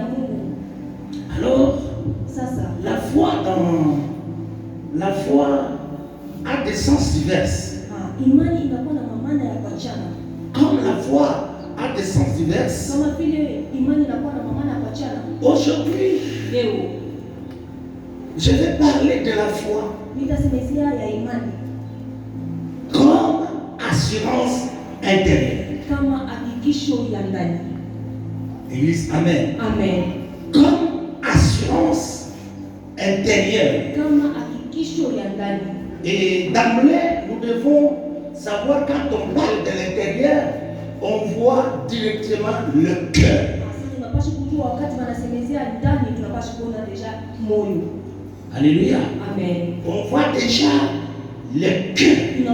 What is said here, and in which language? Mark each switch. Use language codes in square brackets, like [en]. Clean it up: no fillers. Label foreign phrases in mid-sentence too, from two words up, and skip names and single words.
[fr] Alors, la foi a des sens divers. [sw] Imani inakuwa na maana ya kuachana. [fr] Comme la foi a des sens divers. [sw] Kama vile imani inakuwa na maana ya kuachana. [fr] Aujourd'hui, [sw] leo [fr] je vais parler de la foi [sw] nitasemezea ya imani [fr] comme assurance intérieure. [sw] Kama hakikisho ya ndani. [fr] Église, amen. Amen. Comme assurance intérieure. [sw] Kama hakikisho ya ndani. [fr] Et d'emblée, nous devons savoir quand on parle de l'intérieur, on voit directement le cœur. Alléluia. Amen. On voit déjà le cœur.